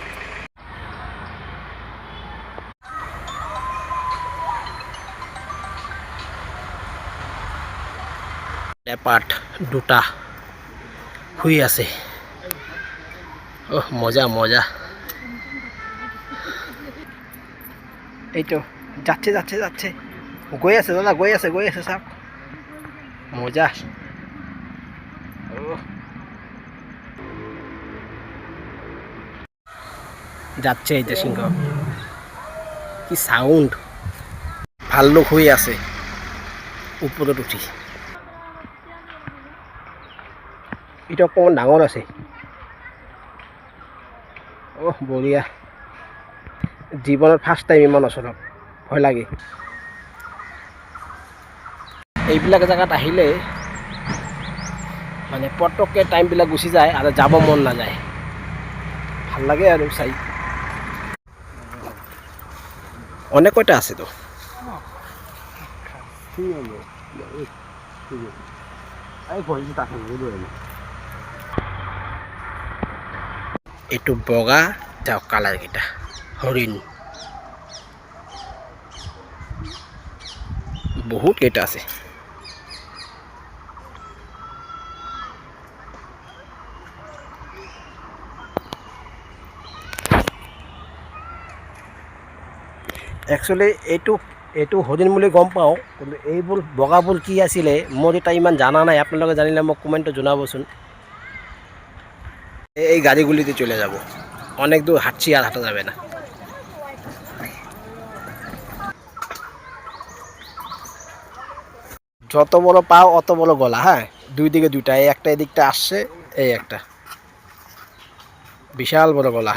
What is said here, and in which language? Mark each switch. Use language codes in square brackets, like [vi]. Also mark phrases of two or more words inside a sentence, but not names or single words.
[as] লেপাৰ্ড দুটা শুই আছে। [bn] মজা মজা। এইটো যাচ্ছে যাচ্ছে যাচ্ছে, [as] গৈ আছে দাদা, গৈ আছে চাওক, মজা। [bn] যাচ্ছে এই যে সিংহ, কি সাউন্ড। [as] ভাল্লুক শুই আছে ওপৰত উঠি। এটা অকণমান ডাঙৰ আছে। বঢ়িয়া। জীৱনত [en] first time [as] ইমান ওচৰত, ভয় লাগে। এইবিলাক জেগাত আহিলে মানে পটককৈ টাইমবিলাক গুচি যায় আৰু যাব মন নাযায়। ভাল লাগে আৰু চাই। [bn] অনেক কয়টা আছে তো। [as] এইটো বগা, যাওক কালাৰ কেইটা হৰিণ বহুত কেইটা আছে। একচুৱেলি এইটো হৰিণ বুলি গম পাওঁ, কিন্তু এইবোৰ বগাবোৰ কি আছিলে মোৰ এতিয়া ইমান জানা নাই। আপোনালোকে জানিলে মোক কমেণ্টত জনাবচোন। [bn] এই গাড়িগুলিতে চলে যাব, অনেক দূর হাঁটছি আর হাঁটা যাবে না। যত বড় পাও অত বড় গলা। হ্যাঁ, দুই দিকে দুইটা, এই একটা এদিকটা আসছে, এই একটা বিশাল বড় গলা।